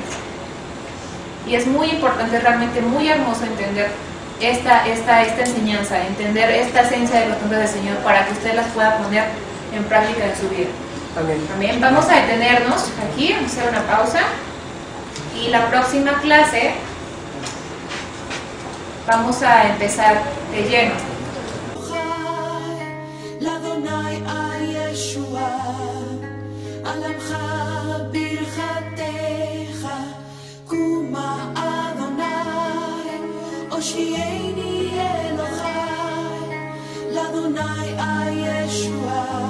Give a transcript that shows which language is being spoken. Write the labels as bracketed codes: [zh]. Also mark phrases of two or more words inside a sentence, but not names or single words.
[es] Y es muy importante, realmente muy hermoso entender esta enseñanza, entender esta esencia de los nombres del Señor para que usted las pueda poner en práctica en su vida. Amén. Amén. Vamos a detenernos aquí, vamos a hacer una pausa, y la próxima clase vamos a empezar de lleno. [he] לאדוני הישועה, על עמך ברכתך, קומה אדוני, הושיעני אלוהי, לאדוני הישועה.